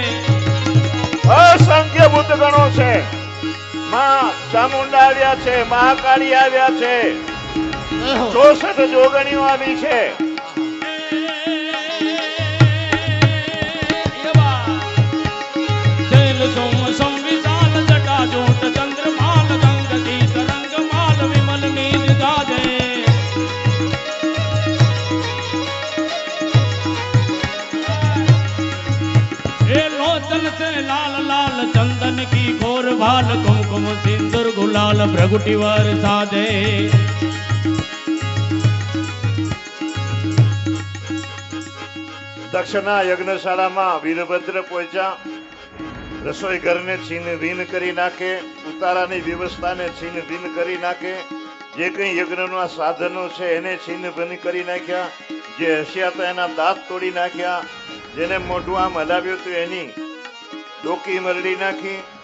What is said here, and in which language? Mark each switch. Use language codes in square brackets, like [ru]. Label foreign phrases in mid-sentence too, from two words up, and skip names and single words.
[gu] અસંખ્ય ભૂત ગણો છે. માં ચામુંડા આવ્યા છે, મહાકાળી આવ્યા છે, 64 જોગણીઓ આવી છે. [hi] विशाल जटा जुट चंद्रभाल गंग की तरंग माल विमल निज गाजे. लोचन से लाल लाल चंदन की घोर भाल कुमकुम सिंदूर गुलाल भ्रगुटी वर साधे. [gu] દક્ષના યજ્ઞશાળામાં વીરભદ્ર પહોંચ્યા. રસોઈ ઘરને છીન ભીન કરી નાખે, ઉતારાની વ્યવસ્થાને છીન ભીન કરી નાખે, જે કંઈ યજ્ઞના સાધનો છે એને છીન ભીન કરી નાખ્યા, જે હસ્યા હતા એના દાંત તોડી નાખ્યા, જેને મોઢું આમ હલાવ્યું હતું એની ડોકી મરડી નાખી.